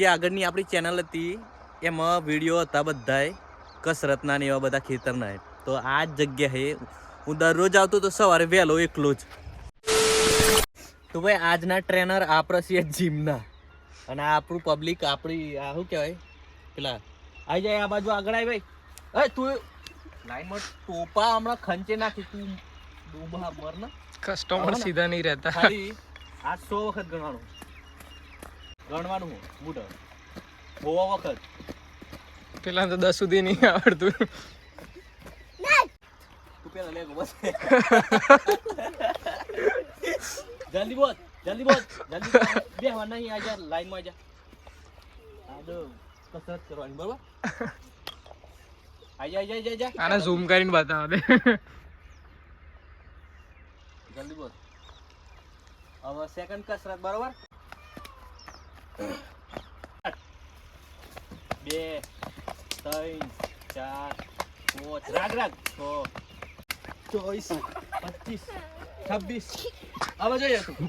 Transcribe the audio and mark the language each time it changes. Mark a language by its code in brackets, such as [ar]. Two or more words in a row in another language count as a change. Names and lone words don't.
[gu] આગળની આપણી ચેનલ હતી એમાં વિડીયો હતા બધાય કસરતના ને એવા બધા ખેતરના તો આ જ જગ્યાએ હું દરરોજ આવતો તો સવારે વહેલો એકલો જ તો ભાઈ આજના ટ્રેનર આપણે છીએ જીમના અને આપણું પબ્લિક આપણી આ શું કહેવાય પેલા આવી જાય આ બાજુ આગળ આવી ભાઈ એ તું લાઈનમાં ટોપા હમણાં ખંચે નાખી તું ડૂબા મર ને કસ્ટમર સીધા નહીં રહેતા ખાલી આ 100 વખત ગણવાનું બૂઢો હોવા વખત પેલા તો 10 સુધી નહીં આવડતું તું પેલા લે બસ [hi] जल्दी बोल जल्दी बे हवा नहीं आ जा लाइन में आ जा आदो कसरत करवानी बराबर आ जा [gu] આને ઝૂમ કરીને બતાવો દે [hi] जल्दी बोल अब सेकंड कसरत बराबर 2 3 4 5 राग 24 25 26 अब आ जाइए तू